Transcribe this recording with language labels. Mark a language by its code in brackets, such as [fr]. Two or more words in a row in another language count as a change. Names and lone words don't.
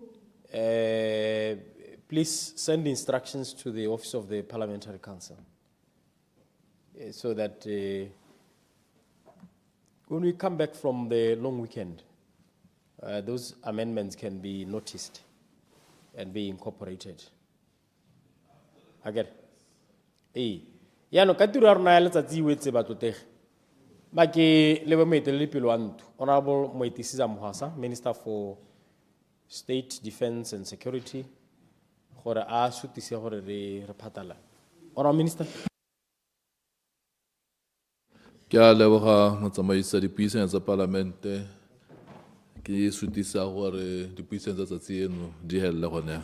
[en] please send instructions to the Office of the Parliamentary Council, so that when we come back from the long weekend, those amendments can be noticed and be incorporated. [tn] Again, no katiro ya rona ya letsatsi e wetse batlotegi ba ke lebe moeteledipele wa ntho Honorable Moitisiza Mohasa, [en] Minister for State, Defense and Security, [tn] gore a sutise gore re phatala. [en] Honorable Minister. [tn] Ke a leboga motsamaisi dipuisano tsa Palamente ke sutisa gore dipuisano tsa tsatsi eno di helle gone.